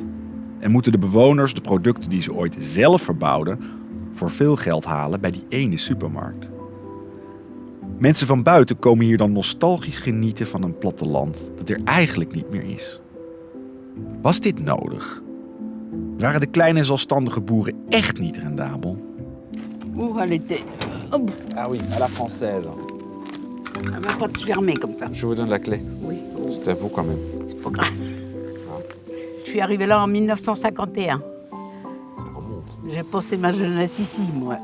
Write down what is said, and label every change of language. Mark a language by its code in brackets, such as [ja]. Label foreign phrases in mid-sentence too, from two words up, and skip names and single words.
[nl] En moeten de bewoners de producten die ze ooit zelf verbouwden voor veel geld halen bij die ene supermarkt. Mensen van buiten komen hier dan nostalgisch genieten van een platteland dat er eigenlijk niet meer is. Was dit nodig? Waren de kleine zelfstandige boeren echt niet rendabel? [fr] Où elle était? Oh. Ah oui, à la française. Elle va pas te fermer comme ça. Je vous donne la clé. Oui. C'est à vous quand même. C'est pas grave. Je suis arrivée là en 1951. Ça remonte. J'ai passé ma jeunesse ici, moi.